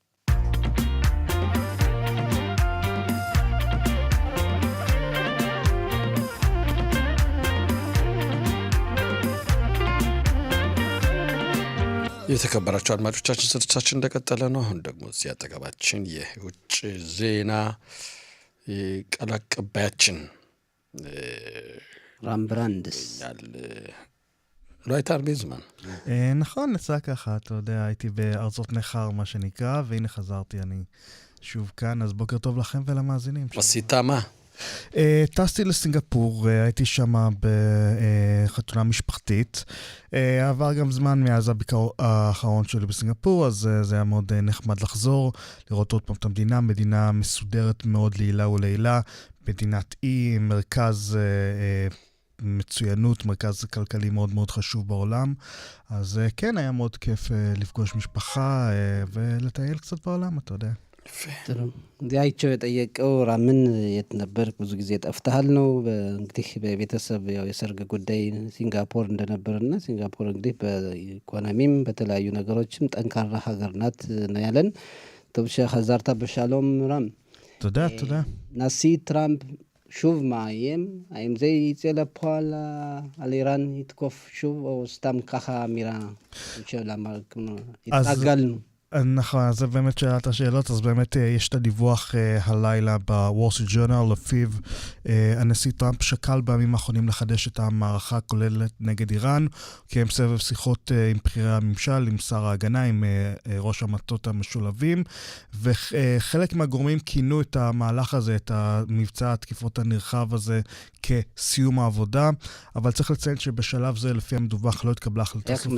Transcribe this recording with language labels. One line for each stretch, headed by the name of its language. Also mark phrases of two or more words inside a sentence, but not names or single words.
Amharic: የተከበራቸው አድማጮቻችን ስርጭታችን እንደቀጠለ ነው። አሁን ደግሞ እዚህ አጠገባችን የውጭ ዜና ቃል አቀባያችን ራምብራንድስ
Hebrew: לא הייתה הרבה זמן. נכון, יצא ככה, אתה יודע, הייתי בארצות נחר, מה שנקרא, והנה חזרתי, אני שוב כאן, אז בוקר טוב לכם ולמאזינים. עשית מה? טסתי לסינגפור, הייתי שם בחתונה משפחתית, עבר גם זמן מאז הביקור האחרון שלי בסינגפור, אז זה היה מאוד נחמד לחזור, לראות עוד פעם את המדינה, מדינה מסודרת מאוד לעילה ולעילה, מדינת אי, מרכז מצוינות, מרכז כלכלי מאוד מאוד חשוב בעולם, אז כן, היה מאוד כיף לפגוש משפחה ולטייל קצת בעולם, אתה יודע.
Amharic: ጥሩ እንግዲህ አይቸው የጠየቀው ራምን የት ነበር ብዙ ጊዜ ጠፍተሃል ነው። እንግዲህ በቤተሰብ ያው የሰርግ ጉዳይ ሲንጋፖር እንደነበርና ሲንጋፖር እንግዲህ በኢኮኖሚም በተለያዩ ነገሮችም ጠንካራ ሀገር ናት ነው ያለን።
Hebrew: טוב שחזרת בשלום
Amharic: ራም
Hebrew: תודה. נשיא טראמפ שוב מאיים, האם זה יצא לפועל על איראן יתקוף שוב או סתם ככה אמירה שלמה התרגלנו? נכון, אז זה באמת שאלת השאלות, אז באמת יש את הדיווח הלילה בוול סטריט ג'ורנל, לפיו הנשיא טראמפ שקל בימים האחרונים לחדש את המערכה הכוללת נגד איראן, קיים סבב שיחות עם בכירי הממשל, עם שר ההגנה, עם ראש המטות המשולבים, וחלק מהגורמים כינו את המהלך הזה, את המבצע התקיפות הנרחב הזה, כסיום העבודה, אבל צריך לציין שבשלב זה, לפי המדווח, לא התקבלה החלטה סופית.